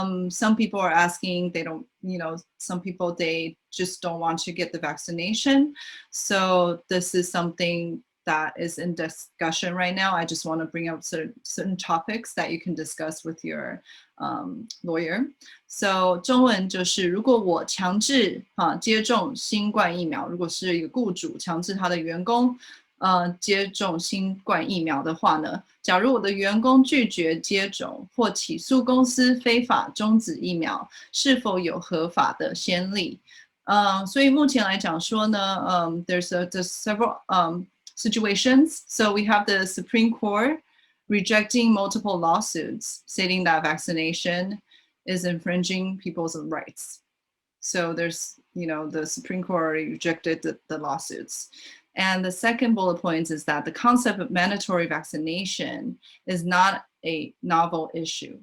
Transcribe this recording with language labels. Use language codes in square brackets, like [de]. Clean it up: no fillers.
[en] Some people are asking, they don't, you know, some people, they just don't want to get the vaccination. So this is something that is in discussion right now. I just want to bring up certain topics that you can discuss with your lawyer. [zh] So 中文就是，如果我强制接种新冠疫苗，如果是一个雇主强制他的员工接种新冠疫苗的话呢，假如我的员工拒绝接种或起诉公司非法终止疫苗，是否有合法的先例？所以目前来讲说呢， [en] there's several situations. So we have the Supreme Court rejecting multiple lawsuits stating that vaccination is infringing people's rights. So there's, you know, the Supreme Court already rejected the lawsuits. And the second bullet point is that the concept of mandatory vaccination is not a novel issue.